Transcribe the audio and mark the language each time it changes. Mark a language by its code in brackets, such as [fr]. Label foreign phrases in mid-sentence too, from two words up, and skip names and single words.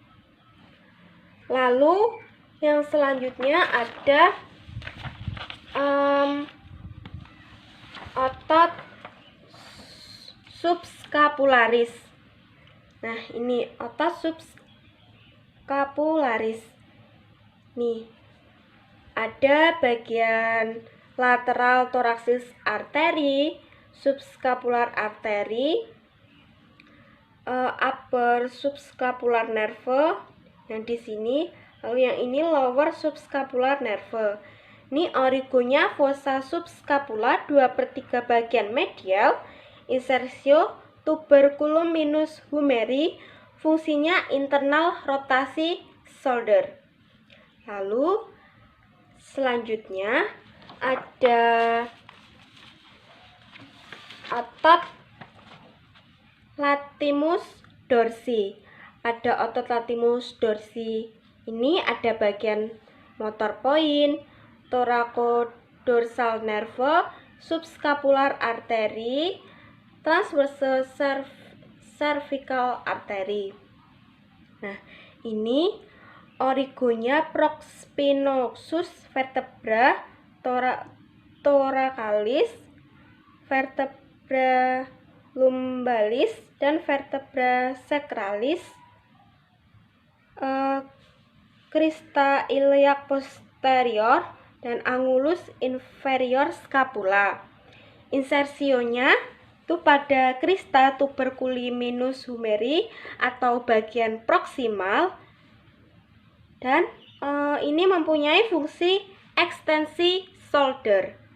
[id] Lalu yang selanjutnya ada [la] otot subscapularis. [id] Nah, ini otot subscapularis. Nih, ada bagian [en] lateral thoracis artery, subscapular artery, upper subscapular nerve [id] yang di sini, lalu yang ini [en] lower subscapular nerve. [id] Ini origonya [la] fossa subscapula [id] 2/3 bagian medial, insersio [la] tuberculum minus humeri, [id] fungsinya internal rotasi shoulder. Lalu selanjutnya ada otot [la] latimus dorsi. [id] Ada otot [la] latimus dorsi. [id] Ini ada bagian [en] motor point, thoracodorsal nerve, subscapular artery, transverse cervical artery. [id] Nah, ini origonya [la] prospinosus vertebra thoracalis, vertebra lumbalis, [id] dan [la] vertebra sacralis, crista iliac posterior, [id] dan [la] angulus inferior scapula. [id] Insersionya itu pada [la] crista tuberculi minus humeri [id] atau bagian proksimal, dan ini mempunyai fungsi ekstensi shoulder.